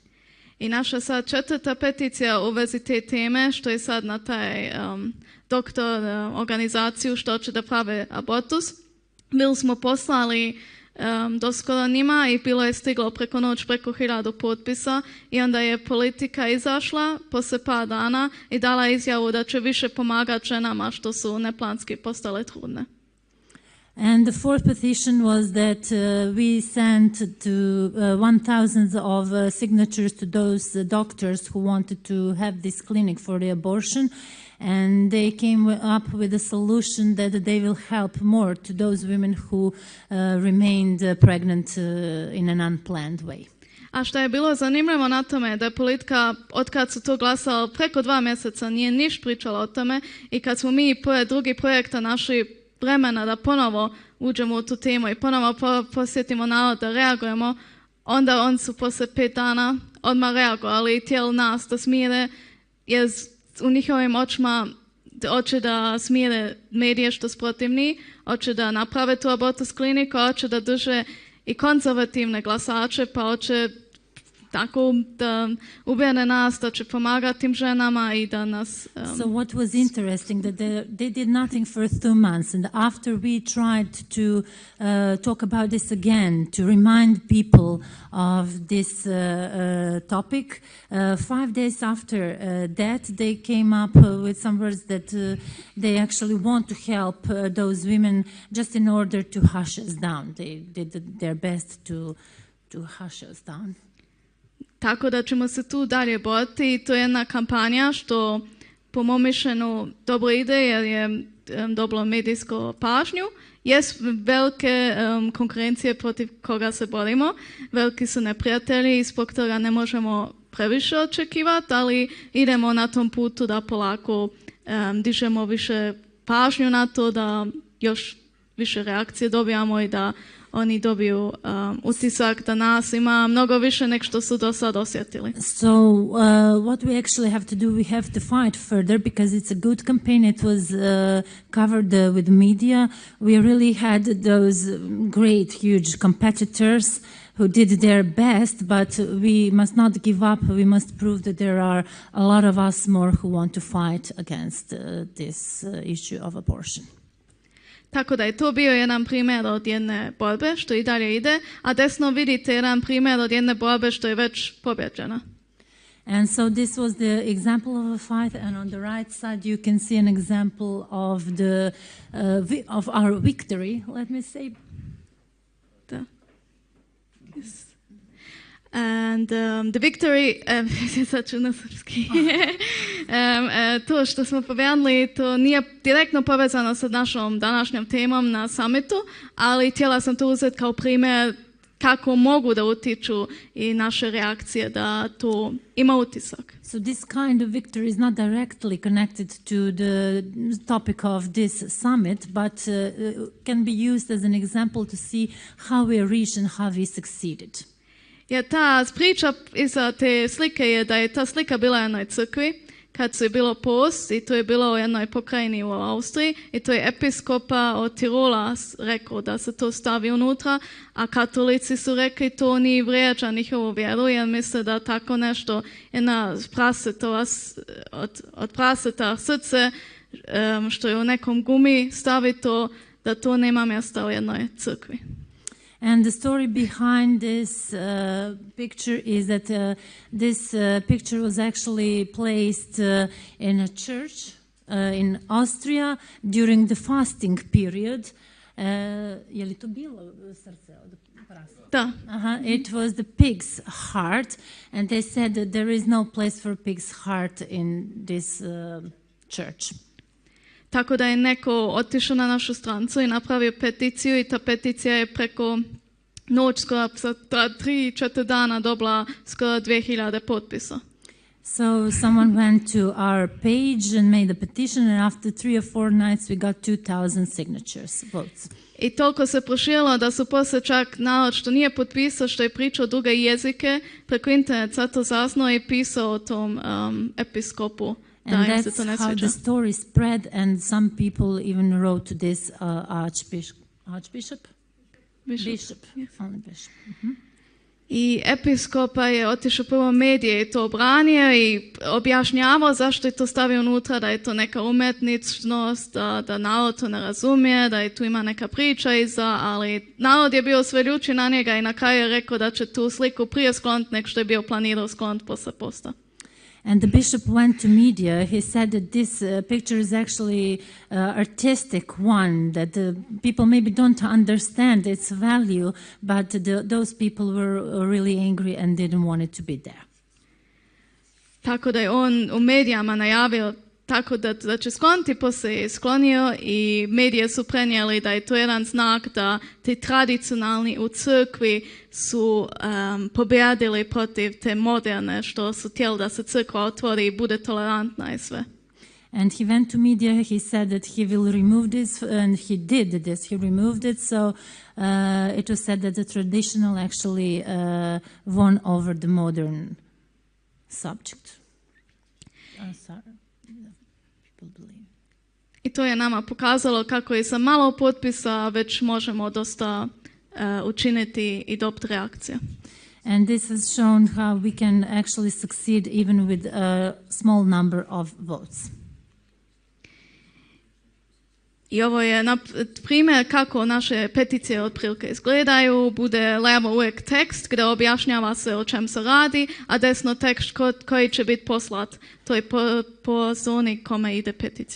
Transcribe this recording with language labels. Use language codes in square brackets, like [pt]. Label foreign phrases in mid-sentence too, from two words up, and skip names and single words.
[bs] I naša sad 4. peticija u vezi te teme što je sad na taj doktor organizaciju što će da prave abortus. Bili smo poslali doskoro njima i bilo je stiglo preko noć preko 1000 potpisa i onda je politika izašla poslije par dana i dala izjavu da će više pomagati ženama što su neplanski postale trudne. [en] And the fourth petition was that we sent to 1,000 of signatures to those doctors who wanted to have this clinic for the abortion. And they came up with a solution that they will help more to those women who remained pregnant in an unplanned way. [bs] A što je bilo zanimljivo na tome da je politika, od kad su to glasalo preko 2 mjeseca, nije niš pričala o tome i kad smo mi pored drugih projekta našli vremena da ponovo uđemo u tu temu i ponovo posjetimo narod da reagujemo, onda oni su poslije 5 dana odmah reagovali i htjeli nas da smire, jer u njihovim očima hoće da smire medije što su protivni, hoće da naprave tu abortus kliniku, hoće da drže i konzervativne glasače, pa hoće tako da ubijene nas, da će pomagati tim ženama i da nas... [en] So what was interesting that they did nothing for 2 months, and after we tried to talk about this again, to remind people of this topic, 5 days after that they came up with some words that they actually want to help those women just in order to hush us down. They did their best to hush us down. [bs] Tako da ćemo se tu dalje boriti i to je jedna kampanja što po mom mišljenju dobro ide jer je dobilo medijsku pažnju. Jest velike konkurencije protiv koga se borimo, veliki su neprijatelji i zbog toga ne možemo previše očekivati, ali idemo na tom putu da polako dižemo više pažnju na to, da još više reakcije dobijamo i da oni dobiju utisak da nas ima mnogo više nego što su do sad osjetili. [en] So what we actually have to do, we have to fight further because it's a good campaign. It was covered with media. We really had those great, huge competitors who did their best, but we must not give up. We must prove that there are a lot of us more who want to fight against this issue of abortion. [bs] Tako da je to bio jedan primjer od jedne borbe što i dalje ide, a desno vidite jedan primjer od jedne borbe što je već pobjeđena. [en] And so this was the example of a fight, and on the right side you can see an example of the of our victory. Let me say. Yes. And the victory, [bs] to što smo pobjedili, to nije direktno povezano sa našom današnjom temom na summitu, ali htjela sam to uzeti kao primjer kako mogu da utiču i naše reakcije da to ima utisak. [en] So this kind of victory is not directly connected to the topic of this summit, but can be used as an example to see how we reached and how we succeeded. [bs] Jer ta priča iza te slike je da je ta slika bila u jednoj crkvi kad su je bilo post i to je bilo u jednoj pokrajini u Austriji i to je episkopa od Tirola rekao da se to stavi unutra, a katolici su rekli to nije vrijeđa njihovu vjeru jer misle da tako nešto jedna od praseta srce što je u nekom gumi stavi to, da to nema mjesta u jednoj crkvi. [en] And the story behind this picture is that this picture was actually placed in a church in Austria during the fasting period. [bs] Je li to bilo srce od prasa? Da. [en] It was the pig's heart, and they said that there is no place for pig's heart in this church. [bs] Tako da je neko otišao na našu strancu i napravio peticiju i ta peticija je preko noć skoro 3-4 dana dobila skoro 2000 potpisa. [en] So someone went to our page and made a petition, and after 3 or 4 nights we got 2000 signatures, votes. [bs] I toliko se proširilo da su poslije čak narod što nije potpisao, što je pričao druge jezike, preko interneta to saznao i pisao o tom episkopu. [en] And that's how the story spread, and some people even wrote to this Bishop. [bs] I episkopa je otišao prvo medije i to obranio i objašnjavao zašto je to stavio unutra, da je to neka umetničnost, da narod to ne razumije, da je tu ima neka priča iza, ali narod je bio sve ljuči na njega i na kraju je rekao da će tu sliku prije skloniti nego što je bio planirao skloniti posle posta. [en] And the bishop went to media. He said that this picture is actually artistic one, that the people maybe don't understand its value, but those people were really angry and didn't want it to be there. [bs] Tako da je on u medijama najavio tako da će skloniti, poslije je sklonio i medije su prenijeli da je to jedan znak da ti tradicionalni u crkvi su pobjedili protiv te moderne što su htjeli da se crkva otvori i bude tolerantna i sve. [en] And he went to media, he said that he will remove this, and he did this, he removed it, so it was said that the traditional actually won over the modern subject. [bs] I to je nama pokazalo kako je sa malo potpisa već možemo dosta učiniti i dobiti reakcije. [en] And this has shown how we can actually succeed even with a small number of votes. [bs] I ovo je primjer kako naše peticije otprilike izgledaju. Bude levo uvijek tekst gdje objašnjava se o čem se radi, a desno tekst koji će biti poslat. To je po zoni kome ide peticija.